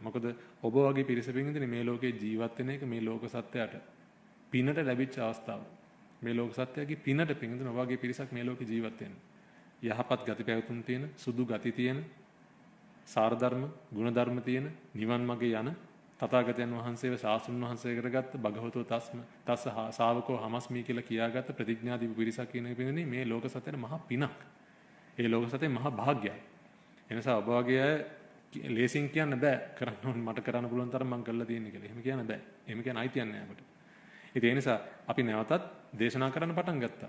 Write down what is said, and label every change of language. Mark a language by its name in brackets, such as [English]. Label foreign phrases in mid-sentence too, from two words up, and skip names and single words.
[Sinhala] මොකද ඔබ වගේ පිරිස පින්තුනේ මේ ලෝකේ ජීවත් වෙන එක මේ ලෝක සත්‍යයට පිනට ලැබිච්ච අවස්ථාව. මේ ලෝක සත්‍යයේ පිනට පින්තුනේ ඔබ වගේ පිරිසක් මේ ලෝකේ ජීවත් වෙන. යහපත් ගති පැවතුම් තියෙන, සුදු ගති තියෙන, සාර ධර්ම, ගුණ ධර්ම තියෙන, නිවන් මාගේ යන තථාගතයන් වහන්සේව ශාස්ත්‍රඥ වහන්සේ කරගත්ත [Pali] භගවතෝ තස්ස ශාවකෝ හමස්මි [Sinhala] කියලා කියාගත්ත ප්‍රතිඥා දීපු පිරිසක් කියන පින්තුනේ මේ ලෝක සත්‍යයට මහා පිනක්. ඒ ලෝක සත්‍යයේ මහා භාග්‍යයක්. එනිසා ඔබ වගේ අය ලේසින් කියන්න බෑ කරන්න ඕන මට කරන්න පුළුවන් තරම් මම කරලා තියෙන්නේ කියලා. එහෙම කියන්න බෑ. එහෙම කියන අයිතියක් නෑ අපිට. ඒ නිසා අපි නැවතත් දේශනා කරන්න පටන් ගත්තා.